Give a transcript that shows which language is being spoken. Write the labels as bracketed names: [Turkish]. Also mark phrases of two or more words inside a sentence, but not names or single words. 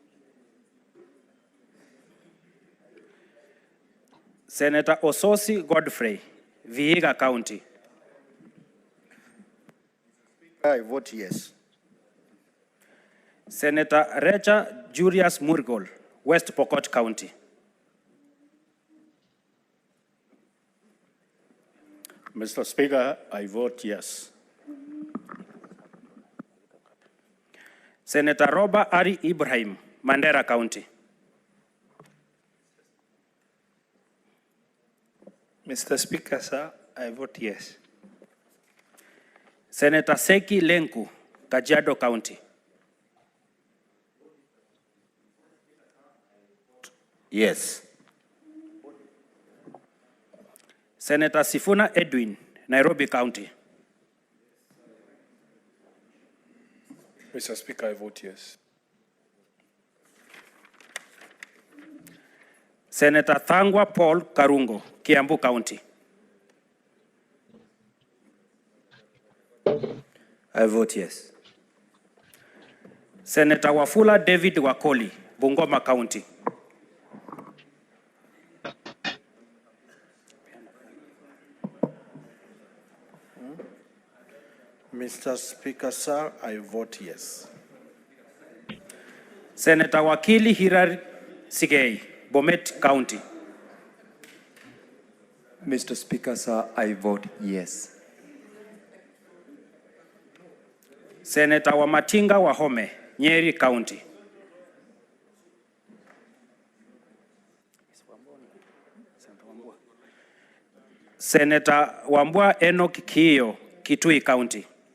[English] Senator Ososi Godfrey, Vihiga County. I vote yes. Senator Recha Julius Murgol, West Pokot County. Mr. Speaker, I vote yes. Senator Robert Ari Ibrahim, Mandera County. Mr. Speaker, sir, I vote yes. Senator Seki Lenku, Kajiado County. Yes. Senator Sifuna Edwin, Nairobi County. Mr. Speaker, I vote yes. Senator Thangwa Paul Karungo, Kiambu County. I vote yes. Senator Wafula David Wakoli, Bungoma County. Mr. Speaker, sir, I vote yes. Senator Wakili Hirar Sigei, Bomet County. Mr. Speaker, sir, I vote yes. Senator Wamatinga Wahome, Nyeri County. Senator Wambua Enoch Kiyo, Kitui County.